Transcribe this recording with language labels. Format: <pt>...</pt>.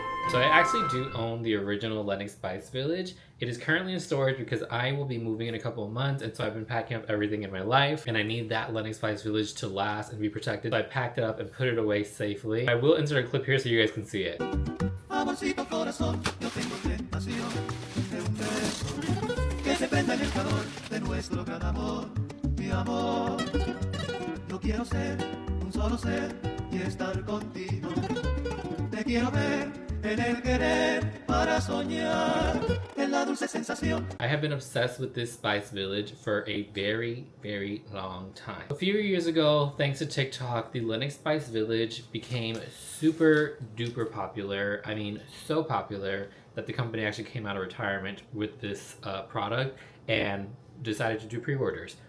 <en>So I actually do own the original Lenox Spice Village. It is currently in storage because I will be moving in a couple of months, and so I've been packing up everything in my life, and I need that Lenox Spice Village to last and be protected. So I packed it up and put it away safely. I will insert a clip here so you guys can see it.</en> <es>Amorcito corazón, yo tengo tentación de un beso que se prenda en el calor de nuestro gran amor, mi amor. Yo quiero ser un solo ser y estar contigo. Te quiero ver en el querer para soñar en la dulce sensación.</es> <en>I have been obsessed with this Spice Village for a very long time. A few years ago, thanks to TikTok, the Lenox Spice Village became super duper popular. I mean, so popular that the company actually came out of retirement with this product and decided to do pre-orders.</en>